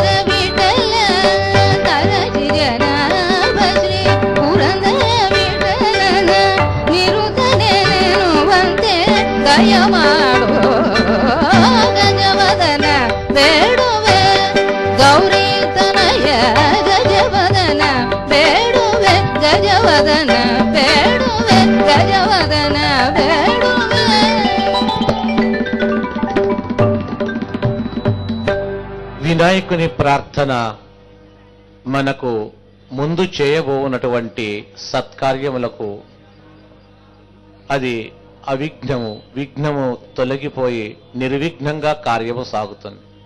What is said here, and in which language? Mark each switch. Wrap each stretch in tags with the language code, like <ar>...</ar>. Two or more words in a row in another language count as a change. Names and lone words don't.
<kn>ವಿಠಲ ಕರಸಿ ಜನಾಭ ಶ್ರೀ ಪುರಂದರ ವಿಠಲನ ನಿರುತನೆನ್ನುವಂತೆ ದಯ ಮಾಡೋ ಗಜವದನ ಬೇಡುವೆ ಗೌರಿ ತನಯ ಗಜವದನ ಬೇಡುವೆ ಗಜವದನ ಬೇಡುವೆ ಗಜವದನ ಬೇಡುವೆ</kn> <te>వినాయకుని ప్రార్థన మనకు ముందు చేయబోనటువంటి సత్కార్యములకు అది విఘ్నము తొలగిపోయి నిర్విఘ్నంగా కార్యము సాగుతుంది.</te>